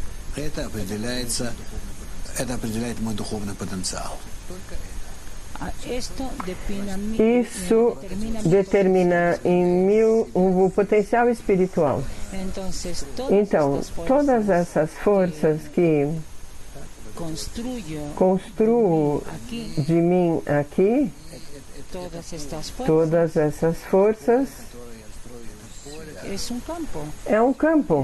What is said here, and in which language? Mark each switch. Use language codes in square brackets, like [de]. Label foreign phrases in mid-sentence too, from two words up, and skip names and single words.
[ru] Это определяет мой духовный потенциал. [es] Esto define a mí, [pt] Isso determina em mim o potencial espiritual. [es] Entonces, [pt] Então, todas essas forças que construo [es] aquí, [pt] de mim aqui, todas essas forças, é um campo.